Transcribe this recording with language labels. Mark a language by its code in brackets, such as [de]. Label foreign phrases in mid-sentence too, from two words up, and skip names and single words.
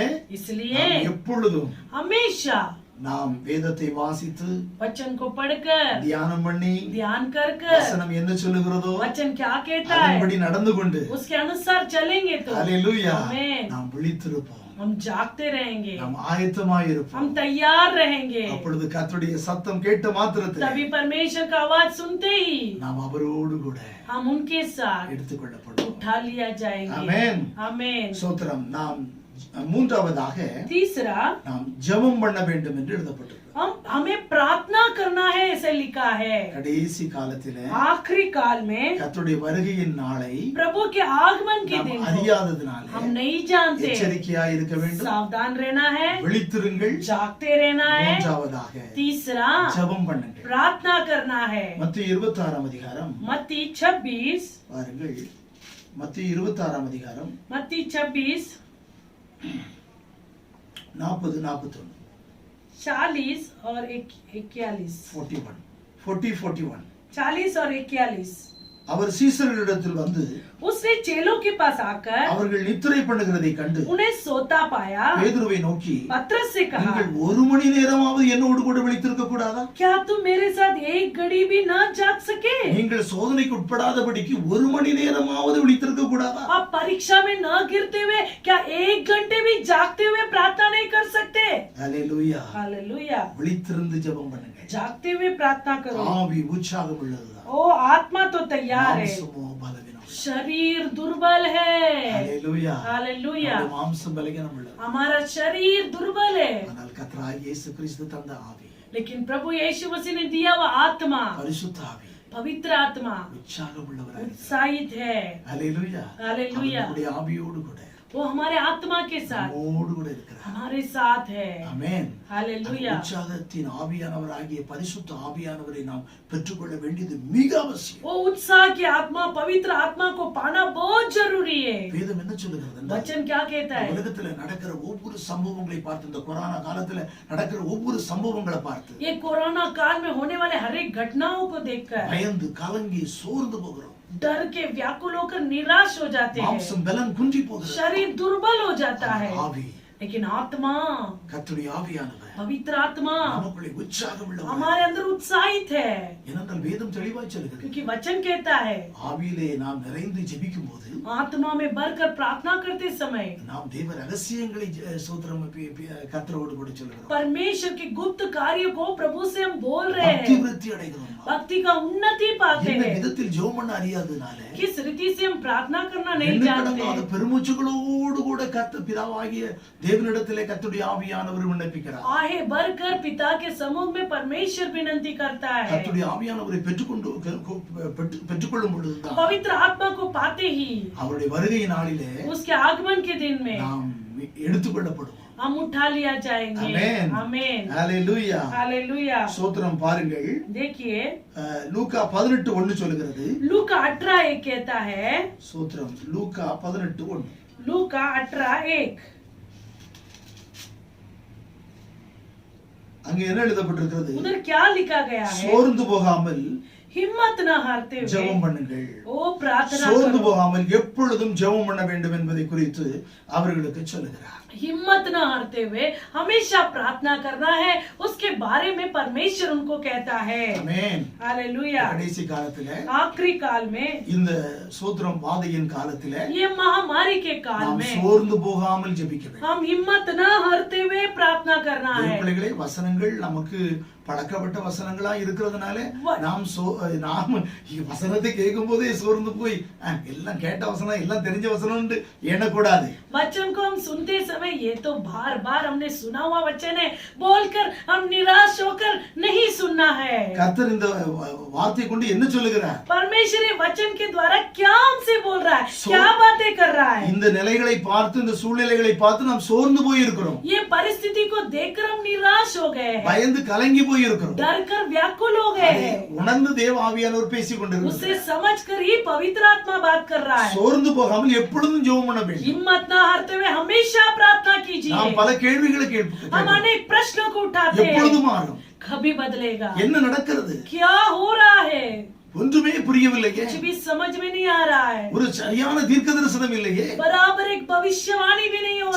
[hi] इसलिए [ta] நாம் எப்பொழுதும் [hi] हमेशा [ta] நாம் வேதத்தை வாசித்து [hi] वचन को पढ़कर, [ta] தியானம் பண்ணி [hi] ध्यान कर कर, [ta] வசனம் என்ன சொல்லுகிறதோ [hi] वचन क्या कहता है [ta] அதன்படி நடந்து கொண்டு [hi] उसके अनुसार चलेंगे तो [ta] ஹalleluya [hi] आमीन, [ta] நாம் விழித்திருப்போம். [hi] हम जागते रहेंगे, [ta] நாம் ஆயத்தமாய் இருப்போம். [hi] हम तैयार रहेंगे। [ta] அப்பொழுது கர்த்தருடைய சத்தம் கேட்ட மாத்திரத்தில் [hi] तभी परमेश्वर का आवाज सुनते ही [ta] நாம் அவரோடு கூட [hi] हम उनके साथ [ta] எடுத்துக்கொள்ளப்படுவோம். [hi] उठा लिया जाएंगे। [ta] ஆமென். [hi] आमीन। [ta] சோத்திரம். நாம் மூன்றாவதாக [hi] तीसरा, [ta] நாம் ஜெபம் பண்ண வேண்டும் என்று எழுதப்பட்டிருக்கிறது. [hi] हमें प्रार्थना करना है, ऐसे लिखा है। [ta] கடைசி காலத்திலே [hi] आखिरी काल में [ta] கர்த்தருடைய வருகையின் நாளை [hi] प्रभु के आगमन के [ta] நாம் [hi] दिन को [ta] அறியாததினாலே [hi] हम नहीं जानते, [ta] எச்சரிக்கையாய் இருக்க வேண்டும். [hi] सावधान रहना है, [ta] விழித்திருங்கள். [hi] जागते रहना है। [ta] மூன்றாவதாக [hi] तीसरा, [ta] ஜெபம் பண்ணுங்கள். [hi] प्रार्थना करना है। [ta] மத்திய 26 அதிகாரம் [hi] मत्ती 26, [ta] பாருங்கள். மத்திய 26 அதிகாரம் [hi] मत्ती 26, 40 41 40 और 41, 41 40 और 41। [ta] அவர் சீசர்களிடத்தில் வந்து [hi] उसने चेलों के पास आकर [ta] அவர்கள் நித்திரை பண்ணுகிறதை கண்டு [hi] उन्हें सोता पाया, [ta] பேதுருவை நோக்கி, [hi] पतरस से कहा, [ta] நீங்கள் 1 மணி நேரமாவது என்னோடு கூட விழித்திருக்க கூடாதா? [hi] क्या तुम मेरे साथ एक घड़ी भी ना जाग सके? [ta] நீங்கள் சோதனைக்கு உட்படாதபடிக்கு 1 மணி நேரமாவது விழித்திருக்க கூடாதா? [hi] आप परीक्षा में न गिरते हुए क्या 1 घंटे भी जागते हुए प्रार्थना नहीं कर सकते? [ta] ஹalleluya. [hi] हालेलुया। [ta] விழித்திருந்து ஜெபம் பண்ணுங்கள். [hi] जागते हुए प्रार्थना करो। [ta] ஆவி உற்சாகம் உள்ளதுதான், [hi] ओ आत्मा तो तैयार है, [ta] மாம்சமோ பலவீனம் உள்ளது. [hi] शरीर दुर्बल है। [ta] ஹல்லேலூயா. [hi] हालेलुया। [ta] நம்முடைய மாம்சம் பலவீனம் உள்ளது. [hi] हमारा शरीर दुर्बल है, [ta] ஆனால் கர்த்தராகிய இயேசு கிறிஸ்து தந்த ஆவி, [hi] लेकिन प्रभु यीशु मसीह ने दिया हुआ आत्मा, [ta] பரிசுத்த ஆவி [hi] पवित्र आत्मा [ta] உற்சாகம் உள்ளவராய் இருக்கிறார். [hi] उत्साहित है। [ta] ஹல்லேலூயா. [hi] हालेलुया। [ta] அவருடைய ஆவியோடு கூட [hi] वो हमारे आत्मा के साथ, [ta] நம்மோடு கூட இருக்கிறார். [hi] हमारे साथ है। [ta] ஆமென். [hi] हालेलुया। [ta] உற்சாகத்தின் ஆவியானவராகிய பரிசுத்த ஆவியானவரை நாம் பெற்றுக்கொள்ள வேண்டியது மிக அவசியம். [hi] वो उत्साह की आत्मा, पवित्र आत्मा को पाना बहुत जरूरी है। [ta] வேதம் என்ன சொல்லுகிறது என்றால், [hi] वचन क्या कहता है? [ta] உலகத்துல நடக்கிற ஒவ்வொரு சம்பவங்களை பார்த்து, இந்த கொரோனா காலத்துல நடக்கிற ஒவ்வொரு சம்பவங்களை பார்த்து [hi] ये कोरोना काल में होने वाले हर एक घटनाओं को देखकर [ta] பயந்து கலங்கி சோர்ந்து போகிறோம். [hi] डर के व्याकुल होकर निराश हो जाते हैं, [ta] மாம்சம் பலன் குன்றி போகிறது. [hi] शरीर दुर्बल हो जाता है। [ta] ஆவி, [hi] लेकिन आत्मा, [ta] கர்த்தருடைய ஆவியானவர் [hi] पवित्र आत्मा [ta] நமக்குள்ளே உற்சாகம் உள்ளவர். [hi] हमारे अंदर उत्साहित है, [ta] ஏனென்றால் வேதம் தெளிவாய் சொல்லுகிறது, [hi] क्योंकि वचन कहता है [ta] ஆவியிலே நாம் நிறைந்து ஜெபிக்கும் போது [hi] आत्मा में भरकर प्रार्थना करते समय [ta] நாம் தேவ ரகசியங்களை சோத்திரம் கர்த்தரோடு கூட சொல்லுகிறோம். [hi] परमेश्वर के गुप्त कार्य को प्रभु से हम बोल रहे [ta] பக்தி [hi] हैं, [ta] விருத்தி அடைகிறோம். [hi] भक्ति का उन्नति पाते [ta] என்ன [hi] हैं। [ta] விதத்தில் ஜெபம் பண்ண அறியாதனால [hi] किस रीति से हम प्रार्थना करना नहीं [ta] என்ன [hi] जानते [ta] கடங்காத [hi] हैं। [ta] பெருமூச்சுகளோடு கூட கர்த்தர் பிதாவாகிய தேவனிடத்திலே கர்த்தருடைய ஆவியானவர் விண்ணப்பிக்கிறார். [hi] आहे भरकर पिता के समूह में परमेश्वर विनती करता है। [ta] கர்த்தருடைய ஆவியானவரை பெற்றுக்கொள்ளும் பொழுதுதான் [hi] पवित्र आत्मा को पाते ही [ta] அவருடைய வருகை நாளிலே [hi] उसके आगमन के दिन में [ta] நாம் எடுத்துக்கொள்ளப்படுவோம். [hi] हम उठा लिया जाएंगे। [ta] ஆமென். [hi] आमेन। [ta] ஹல்லேலூயா. [hi] हालेलुया। [ta] ஸ்தோத்திரம். பாருங்கள், [hi] देखिए [ta] லூக்கா 18:1 சொல்லுகிறது. [hi] लूका 18:1 कहता है, [ta] ஸ்தோத்திரம். லூக்கா 18:1. [hi] लूका 18:1 [ta] அங்க என்ன எழுதப்பட்டிருக்கிறது? [hi] उधर क्या लिखा गया है? [ta] சோர்ந்து போகாமல் [hi] हिम्मत न हारते [ta] ஜெபம் [hi] हुए [ta] பண்ணுங்கள். [hi] ओ प्रार्थना [ta] சோர்ந்து [hi] करो। [ta] போகாமல் எப்பொழுதும் ஜெபம் பண்ண வேண்டும் என்பதை குறித்து அவர்களுக்கு சொல்லுகிறார். [hi] हिम्मत न हारते हुए हमेशा प्रार्थना करना है, उसके बारे में परमेश्वर उनको कहता है। [ta] ஆமென். [hi] हालेलुया। [ta] கடைசி காலத்திலே, [hi] आखिरी काल में, [ta] இந்த சோத்திரம் வாதையின் காலத்திலே [hi] ये महामारी के काल [ta] நாம் [hi] में [ta] சோர்ந்து போகாமல் ஜெபிக்க வேண்டும். [hi] हम हिम्मत न हारते हुए प्रार्थना करना [ta] என் [hi] है। [ta] பிள்ளைகளே, வசனங்கள் நமக்கு பழக்கப்பட்ட வசனங்களா இருக்கிறதுனால நாம் வசனத்தை கேட்கும் போதே சோர்ந்து போய் எல்லாம் கேட்ட வசனம், எல்லாம் தெரிஞ்ச வசனம் எண்ணக்கூடாது. [hi] वचन को हम सुनते समय ये तो बार बार हमने सुना हुआ वचन है बोलकर हम निराश होकर नहीं सुनना है। [ta] கர்த்தர் இந்த வார்த்தை கொண்டு என்ன சொல்லுகிறார்? [hi] परमेश्वर ये वचन के द्वारा क्या हमसे बोल रहा है, क्या बातें कर रहा है? [ta] இந்த நிலைகளை பார்த்து, இந்த சூழ்நிலைகளை பார்த்து நாம் சோர்ந்து போய் இருக்கிறோம். [hi] ये परिस्थिति को देखकर हम निराश हो गए हैं, [ta] பயந்து கலங்கி போய் இருக்கிறோம். [hi] डर कर व्याकुल हो गए हैं। [ta] உணர்ந்து தேவ ஆவியானவர் பேசிக் கொண்டிருக்கிறார். [hi] उसे समझकर ही पवित्र आत्मा बात कर रहा है। [ta] சோர்ந்து போகாமல் எப்பொழுதும் ஜெபம் பண்ண வேண்டும். [hi] हिम्मत न हारते हुए हमेशा प्रार्थना कीजिए। [ta] நாம் பல கேள்விகளை [hi] हम [ta] கேட்போம். [hi] अनेक प्रश्नों को उठाते [ta] எப்பொழுது [hi] हैं, [ta] மாறும்? [hi] कभी बदलेगा, [ta] என்ன நடக்கிறது? [hi] क्या हो रहा है, [ta] ஒன்றுமே புரியவில்லையே. [hi] कुछ भी समझ में नहीं आ रहा है। [ta] ஒரு சரியான தீர்க்க தரிசனம் இல்லையே. [hi] बराबर एक भविष्यवाणी भी नहीं हो रहा